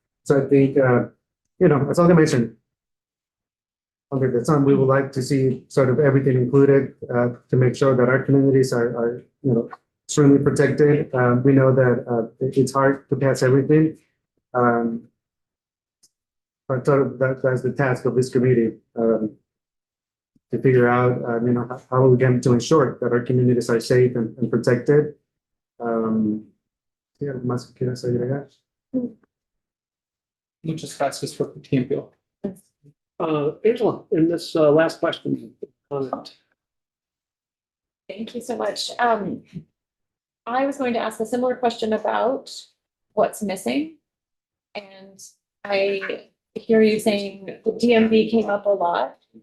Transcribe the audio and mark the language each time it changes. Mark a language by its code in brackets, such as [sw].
[en] So I think, as I mentioned, under the sun, we would like to see sort of everything included to make sure that our communities are extremely protected. We know that it's hard to pass everything. But sort of that's the task of this committee, to figure out, how we can to ensure that our communities are safe and protected. [es] ¿Sí, algo más que quieras agregar? Muchas gracias por tu tiempo. [en] Angela, in this last question, comment. Thank you so much. I was going to ask a similar question about what's missing. And I hear you saying the DMV came up a lot.